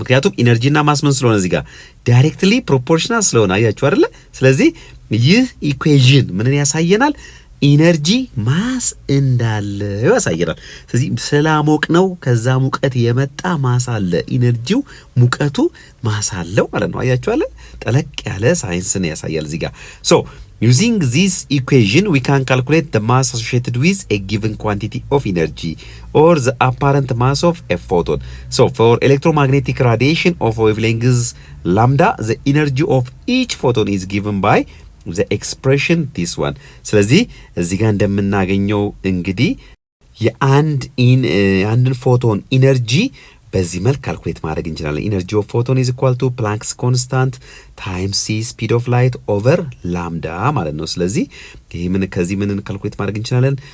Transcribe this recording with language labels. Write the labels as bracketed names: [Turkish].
[Amharic] ምክንያቱም ኢነርጂና ማስ ምን ስለሆነ እዚህ ጋር ዳይሬክትሊ ፕሮፖርሽናል ስለሆነ አያችሁ አይደለ? ስለዚህ ይህ ኢኩዌሽን ምንን ያሳየናል? ኢነርጂ ማስ እንዳለው ያሳየናል። ስለዚህ ስላሞቅ ነው ከዛ ሙቀት የመጣ ማስ አለ፣ ኢነርጂው ሙቀቱ ማስ አለው ማለት ነው። አያችሁ አይደለ? ጠለቅ ያለ ሳይንስን ያሳያል እዚህ ጋር [English] Using this equation, we can calculate the mass associated with a given quantity of energy or the apparent mass of a photon. So, for electromagnetic radiation of wavelengths lambda, the energy of each photon is given by the expression this one. [Amharic] ስለዚህ እዚህ ጋር እንደምናገኘው እንግዲህ የአንድን ፎቶን ኢነርጂ በዚህ መልክ ካልኩሌት ማድረግ እንችላለን። [English] ኢነርጂ ኦፍ ፎቶን ኢዝ ኢኳል ቱ ፕላንክስ ኮንስታንት ታይምስ ሲ ስፒድ ኦፍ ላይት ኦቨር ላምዳ [Amharic] ማለት ነው። ስለዚህ ይሄ ከዚህ ምንን ካልኩሌት ማድረግ እንችላለን?